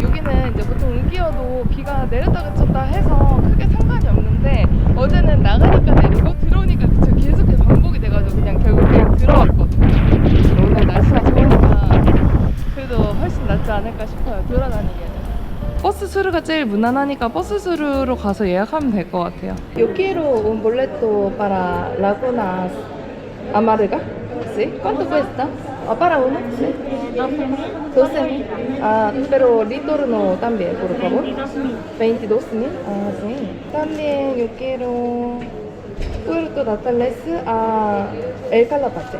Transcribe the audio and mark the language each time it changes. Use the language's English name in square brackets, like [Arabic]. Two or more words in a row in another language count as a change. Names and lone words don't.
[Korean] 여기는 이제 보통 우기여도 비가 내렸다 그쳤다 해서 크게 상관이 없는데 어제는 나가니까 내리고 들어오니까 그쵸, 계속 반복이 돼가지고 결국 그냥 들어왔거든요. 오늘 날씨가 좋으니까 그래도 훨씬 낫지 않을까 싶어요, 돌아다니기에는. 버스 수루가 제일 무난하니까 버스 수루로 가서 예약하면 될 것 같아요. [Spanish] Yo quiero un boleto para Laguna Amarga. ¿Sí? ¿Cuánto cuesta? ¿Para uno? Sí. 12,000. Pero retorno también, por favor. 22,000. Sí. También yo quiero Puerto Natales a El Calafate.